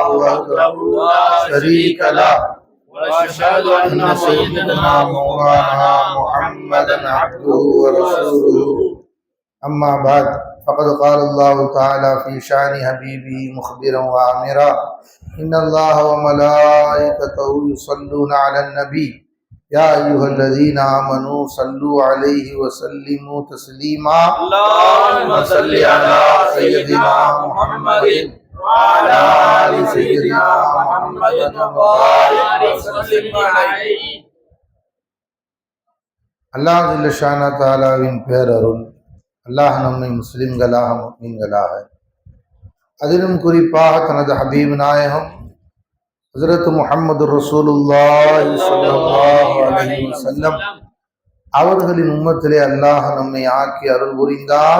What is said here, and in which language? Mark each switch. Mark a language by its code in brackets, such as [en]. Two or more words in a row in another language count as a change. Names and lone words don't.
[ar] وحده لا شريك له ونشهد أن سيدنا مولانا محمدا عبده ورسوله أما بعد فقد قال الله تعالى في شأن حبيبه مخبرا وآمرا إن الله وملائكته يصلون على النبي يا أيها الذين آمنوا صلوا عليه وسلموا تسليما اللهم صل على سيدنا محمد وعلى آل سيدنا محمد وبارك وسلم عليه. الله جل شأنه [ta] தஆலாவின் பேரருள் அல்லாஹ் நம்மை முஸ்லிம்களாக முஃமின்களாக அதிலும் குறிப்பாக தனது ஹபீப் நாயகம் ஹஜ்ரத் முஹம்மது [ar] رسول الله صلى الله عليه وسلم [ta] அவர்களின் உம்மத்திலே அல்லாஹ் நம்மை ஆக்கி அருள் புரிந்தார்.